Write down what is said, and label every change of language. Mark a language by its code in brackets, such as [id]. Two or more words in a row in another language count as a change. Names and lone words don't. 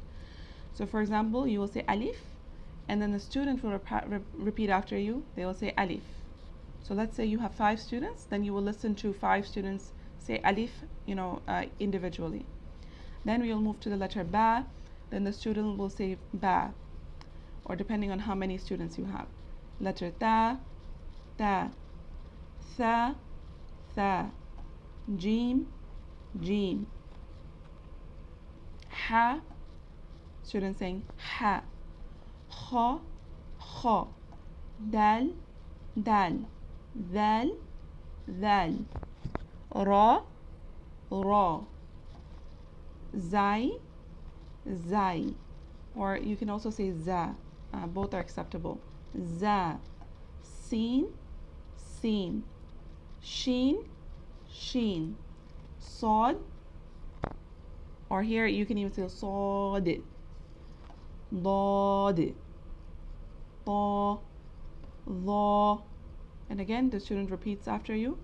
[en] So for example, you will say alif, and then the student will repeat after you. They will say alif. So let's say you have 5 students, then you will listen to 5 students say alif, individually. Then we will move to the letter ba, then the student will say ba, or depending on how many students you have. [ar] Letter تاء تاء ثاء ثاء جيم جيم حاء, [en] students saying [ar] حاء خاء خاء دال دال, ذال ذال, را را, زاي زاي, [en] or you can also say za. Both are acceptable. [ar] زاي سين سين شين شين صاد, [en] or here you can even say [ar] صاد ضاد طاء ظاء, [en] And again, the student repeats after you.